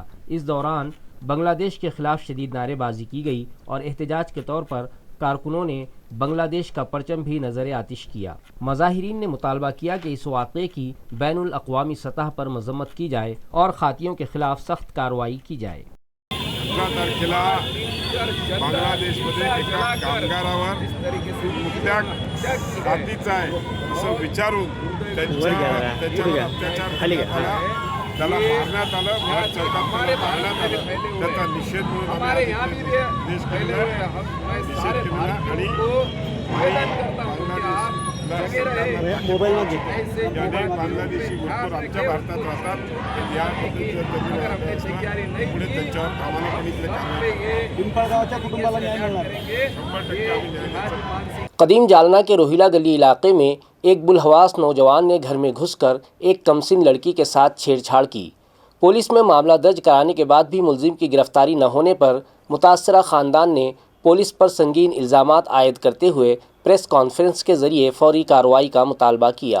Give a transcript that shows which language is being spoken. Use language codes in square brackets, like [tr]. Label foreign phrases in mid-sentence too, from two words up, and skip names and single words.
[ur] اس دوران بنگلہ دیش کے خلاف شدید نعرے بازی کی گئی اور احتجاج کے طور پر کارکنوں نے بنگلہ دیش کا پرچم بھی نظر آتش کیا۔ مظاہرین نے مطالبہ کیا کہ اس واقعے کی بین الاقوامی سطح پر مذمت کی جائے اور خاطیوں کے خلاف سخت کارروائی کی جائے۔ [mr] तारखेला बांगलादेशमध्ये एका कामगारावर मुक्त्या जातीचा आहे असं विचारून त्याच्यावर अत्याचार करण्यात आला, त्याला मारण्यात आलं, भर चौकात मारण्यात आलं। त्याचा निषेध म्हणून आम्ही देश केला, निषेध केला आणि अनेक बांगलादेशी भरपूर आमच्या भारतात राहतात, या पद्धतीचं पुढे त्यांच्यावर प्रामाणिकपणे पिंपळगावच्या कुटुंबाला न्याय मिळणार। 100% [ur] قدیم جالنا کے روہیلا گلی علاقے میں ایک بلحواس نوجوان نے گھر میں گھس کر ایک کمسن لڑکی کے ساتھ چھیڑ چھاڑ کی۔ پولیس میں معاملہ درج کرانے کے بعد بھی ملزم کی گرفتاری نہ ہونے پر متاثرہ خاندان نے پولیس پر سنگین الزامات عائد کرتے ہوئے پریس کانفرنس کے ذریعے فوری کارروائی کا مطالبہ کیا۔